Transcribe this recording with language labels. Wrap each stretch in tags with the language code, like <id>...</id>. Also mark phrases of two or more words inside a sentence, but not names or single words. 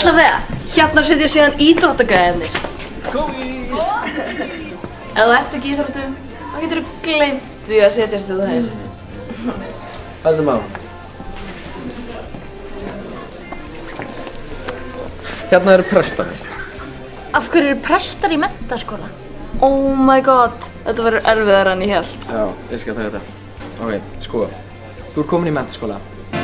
<is>Allavega, hérna sitja síðan íþróttagæðinir. Ef þú ert ekki í íþróttum, þá getur þú gleymt því að setjast þú þeim. Hættum á. Hérna eru prestarnir. Af hverju eru prestar í menntaskóla?</is> <en>Oh my god,</en> <is>þetta verður erfiðar en ég held. Já, ég skal taka þetta. Ok, sko. Þú ert komin í menntaskóla.</is>